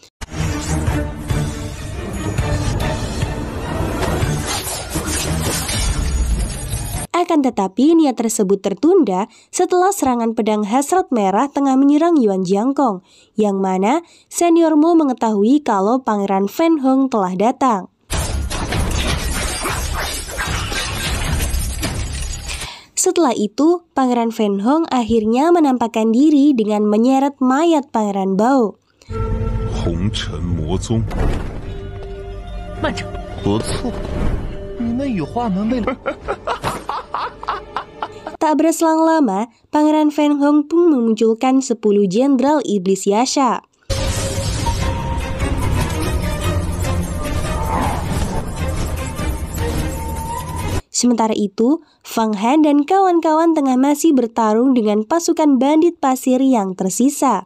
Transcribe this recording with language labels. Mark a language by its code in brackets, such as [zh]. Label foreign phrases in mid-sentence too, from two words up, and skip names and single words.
[id] Akan tetapi niat tersebut tertunda setelah serangan pedang hasrat merah tengah menyerang Yuan Jiangkong, yang mana Senior Mo mengetahui kalau Pangeran Fan Hong telah datang. Setelah itu, Pangeran Fan Hong akhirnya menampakkan diri dengan menyeret mayat Pangeran Bao. Hong Chen Mo Zong. [zh] 慢着，不错，你那羽化门为了。 [id] Tak berselang lama, Pangeran Fan Hong pun memunculkan 10 jenderal iblis Yasha. Sementara itu, Fang Han dan kawan-kawan tengah masih bertarung dengan pasukan bandit pasir yang tersisa.